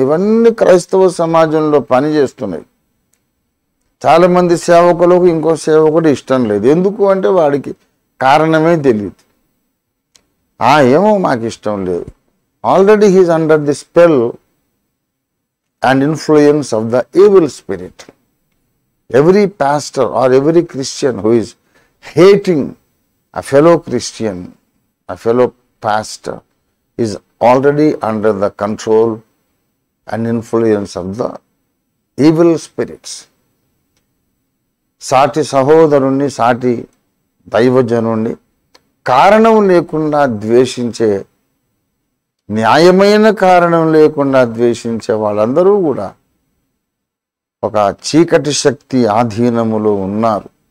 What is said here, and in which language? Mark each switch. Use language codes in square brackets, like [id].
[te] ఇవన్నీ క్రైస్తవ సమాజంలో పనిచేస్తున్నాయి. చాలామంది సేవకులకు ఇంకో సేవకుడు ఇష్టం లేదు. ఎందుకు అంటే వాడికి కారణమే తెలియదు. ఏమో మాకు ఇష్టం లేదు. [en] Already he's under the spell and influence of the evil spirit. Every pastor or every Christian who is hating a fellow Christian, a fellow pastor, is already under the control and influence of the evil spirits. [te] సాటి సహోదరుణ్ణి, సాటి దైవజనుణ్ణి కారణం లేకుండా ద్వేషించే, న్యాయమైన కారణం లేకుండా ద్వేషించే వాళ్ళందరూ కూడా ఒక చీకటి శక్తి ఆధీనములో ఉన్నారు.